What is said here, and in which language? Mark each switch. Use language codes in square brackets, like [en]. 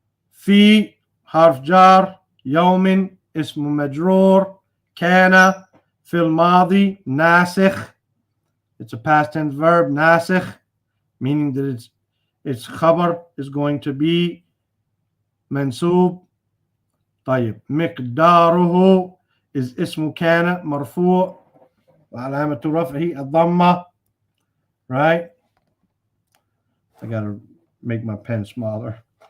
[ar] في harf jar. يوم اسم مجرور. كان في الماضي ناسخ. [en] It's a past tense verb, nasikh, meaning that its khabar is going to be mansub. [ar] طيب. مقداره is اسم كان مرفوع وعلامة رفعه الضمة. [en] Right? I gotta make my pen smaller.